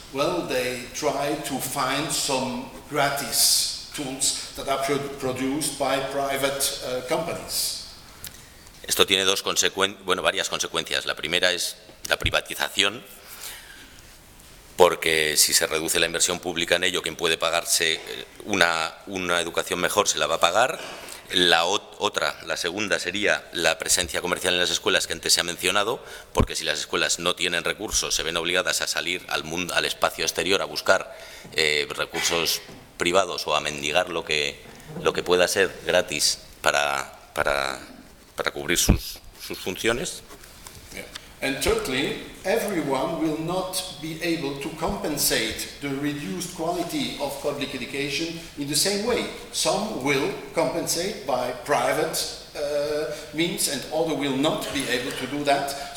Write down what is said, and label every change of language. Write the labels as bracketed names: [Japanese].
[English] Well, they try to find some gratis tools that are produced by private companies. [Spanish] Esto tiene varias consecuencias. La primera es la privatización, porque si se reduce la inversión pública en ello, quien puede pagarse una educación mejor se la va a pagar. La segunda sería la presencia comercial en las escuelas que antes se ha mencionado, porque si las escuelas no tienen recursos se ven obligadas a salir al mundo, al espacio exterior, a buscar recursos privados o a mendigar lo que pueda ser gratis para cubrir sus funciones. [English] And thirdly, everyone will not be able to compensate the reduced quality of public education in the same way. Some will compensate by private means and other will not be able to do that.